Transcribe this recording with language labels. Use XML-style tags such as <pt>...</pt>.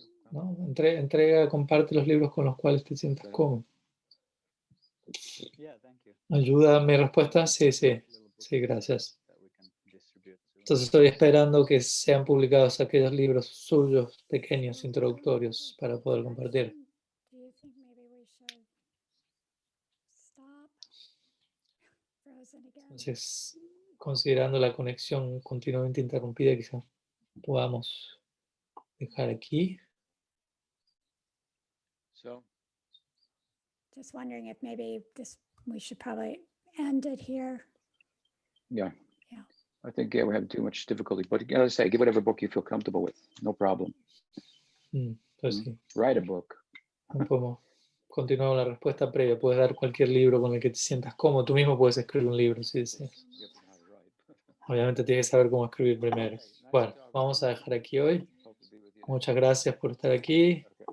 <es>¿No? Entrega, comparte los libros con los cuales te sientas cómodo. ¿Ayuda mi respuesta? Sí, gracias. Entonces estoy esperando que sean publicados aquellos libros suyos pequeños, introductorios, para poder compartir.</es> <en>Do you think maybe we should stop? Frozen again.</en> <es>Entonces, considerando la conexión continuamente interrumpida, quizás podamos dejar aquí.</es> <en>so Just wondering if maybe we should probably end it here. yeah. Yeah. I think we're having too much difficulty. But as I say, give whatever book you feel comfortable with. No problem.</en> <es>Pues sí,</es> <en>Write a book.</en> <es>no podemos continuar con la respuesta previa. Puedes dar cualquier libro con el que te sientas cómodo. Tú mismo puedes escribir un libro, si deseas. Obviamente tienes que saber cómo escribir primero. Bueno, vamos a dejar aquí hoy. Muchas gracias por estar aquí.</es>